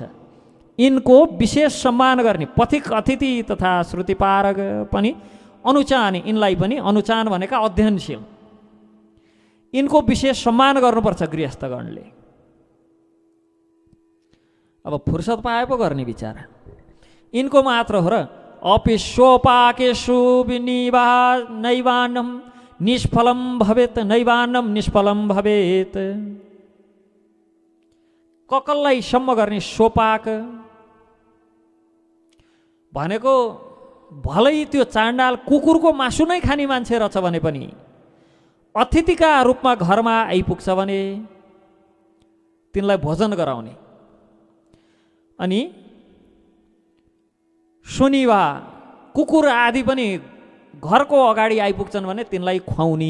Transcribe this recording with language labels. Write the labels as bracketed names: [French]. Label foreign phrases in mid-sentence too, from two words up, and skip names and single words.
[Nepali] यिनको विशेष सम्मान गर्ने। पथिक अतिथि तथा श्रुतिपारग पनि अनुचान, यिनलाई पनि अनुचान भनेका अध्ययनशील, यिनको विशेष सम्मान गर्नुपर्छ गृहस्थगणले। अब फुर्सद पाए पो गर्ने बिचारा, यिनको मात्र हो र। [Sanskrit] अपिस्वपाकेषु विनिवाह नैवान्नम निष्फलम भवेत, नैवान्नम निष्फलम भवेत। [Nepali] ककललाई सम्म गर्ने सोपाक भनेको भलै त्यो चाण्डाल कुकुरको मासु नै खाने मान्छे रहेछ भने पनि अतिथिका रूपमा घरमा आइपुग्छ भने तिनलाई भोजन गराउने। अनि शनिवा कुकुर आदि पनि घरको अगाडि आइपुग्छन् भने तिनलाई खुवाउने।